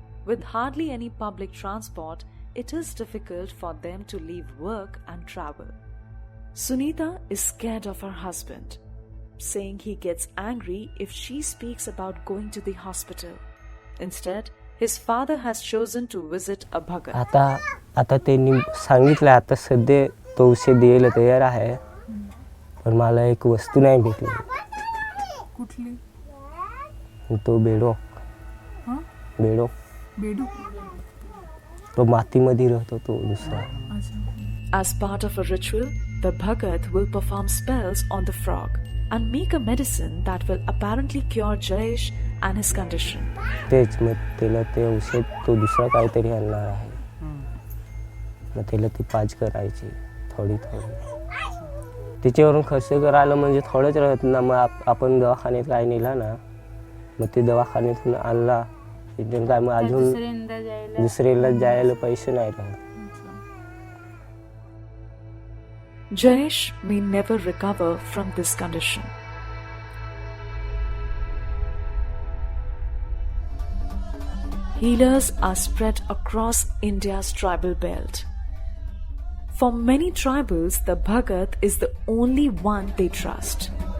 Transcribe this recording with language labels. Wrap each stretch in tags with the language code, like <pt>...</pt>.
<en>With hardly any public transport, it is difficult for them to leave work and travel. Sunita is scared of her husband, saying he gets angry if she speaks about going to the hospital. Instead, his father has chosen to visit a bhagat.</en> <mr>आता त्यांनी सांगितलं आता सध्या तो औषध द्यायला तयार आहे पण मला एक वस्तू नाही भेटली. कुठली? तो बेडो. हां? बेडो. बेडू. तो मातीमध्ये राहतो तो दुसरा.</mr> <en>As part of a ritual, the bhagat will perform spells on the frog and make a medicine that will apparently cure Jayesh and his condition.</en> <mr>तेच मग त्याला ते औषध तो दुसरा काहीतरी आणणार आहे. मग त्याला ती पाज करायची थोडी त्याच्यावरून खर्च करायला म्हणजे थोडंच राहत ना. मग आपण दवाखान्यात काय नेला ना मग ते दवाखान्यातून आणला काय मग अजून दुसऱ्याला जायला पैसे नाही राहत.</mr> <en>Jayesh may never recover from this condition. Healers are spread across India's tribal belt. For many tribals, the bhagat is the only one they trust.</en>